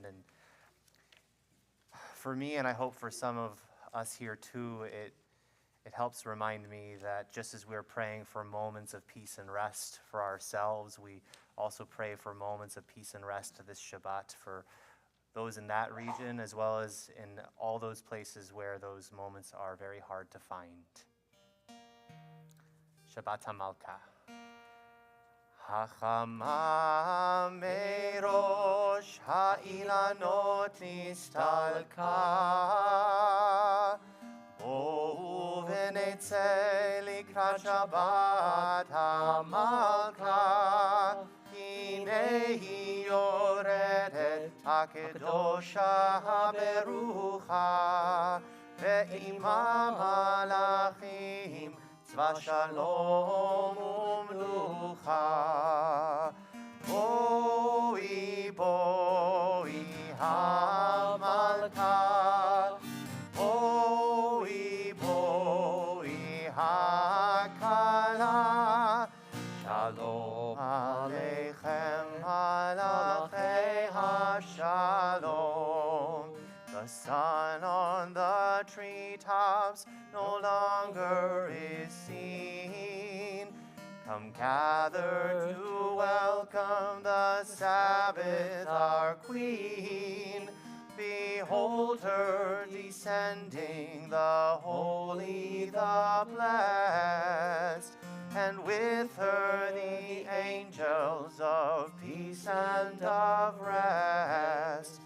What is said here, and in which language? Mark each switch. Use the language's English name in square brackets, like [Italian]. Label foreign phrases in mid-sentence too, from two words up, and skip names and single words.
[English] And for me, and I hope for some of us here too, it helps remind me that just as we're praying for moments of peace and rest for ourselves, we also pray for moments of peace and rest to this Shabbat for those in that region, as well as in all those places where those moments are very hard to find. [Hebrew] שבת המלכה. החמה מראש האילנות נסתלקה בואו ונצא לקראת שבת המלכה הנה יורדת הקדושה הברוכה ועמה מלאכים צבא שלום ומנוחה. בואי, בואי, המלכה. בואי, בואי, HaKala. שלום עליכם מלאכי השלום. [English] The sun on the treetops no longer is seen. Come gather to welcome the Sabbath, our Queen. Behold her descending, the holy, the blessed, and with her the angels of peace and of rest.